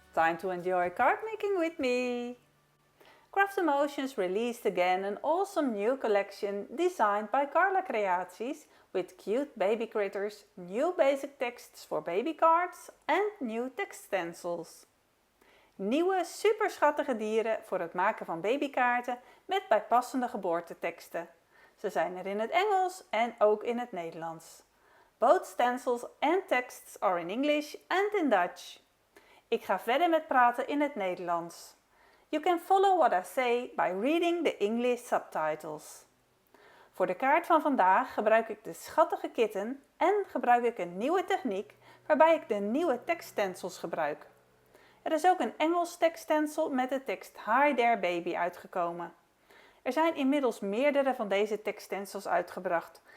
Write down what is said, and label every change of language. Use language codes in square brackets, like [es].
[en] Time to enjoy card making with me. Craft Emotions released again an awesome new collection designed by Carla Creaties with cute baby critters, new basic texts for baby cards and new text stencils. [nl] Nieuwe super schattige dieren voor het maken van babykaarten met bijpassende geboorteteksten. Ze zijn er in het Engels en ook in het Nederlands. [en] Both stencils and texts are in English and in Dutch. [nl] Ik ga verder met praten in het Nederlands. [en] You can follow what I say by reading the English subtitles. [nl] Voor de kaart van vandaag gebruik ik de schattige kitten en gebruik ik een nieuwe techniek waarbij ik de nieuwe tekststencils gebruik. Er is ook een Engels tekststencil met de tekst Hi there baby uitgekomen. Er zijn inmiddels meerdere van deze tekststencils uitgebracht.